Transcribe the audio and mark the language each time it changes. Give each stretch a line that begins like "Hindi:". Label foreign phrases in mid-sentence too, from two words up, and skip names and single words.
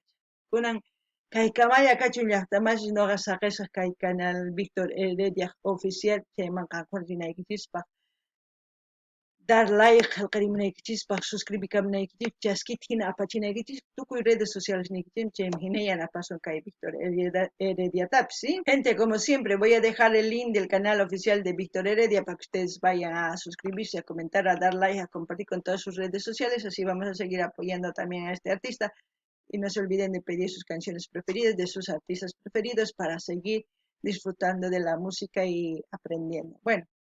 Quechua: Kunan kay Kamaya Kachun llaqtamashi nuqa saqisaq kay canal Víctor Heredia oficial chaymanqa rinaykichispa
Spanish: dar like
Quechua: qillqarimunaykichikpaq suscribikamunaykichik chaskita hina apachinaykichik tukuy
Spanish: redes sociales
Quechua: nikichik chaymi hina yanapasun kay Víctor Herediatapis,
Spanish: ¿sí? Gente, como siempre, voy a dejar el link del canal oficial de Víctor Heredia para que ustedes vayan a suscribirse, a comentar, a dar like, a compartir con todas sus redes sociales, así vamos a seguir apoyando también a este artista. Y no se olviden de pedir sus canciones preferidas, de sus artistas preferidos, para seguir disfrutando de la música y aprendiendo.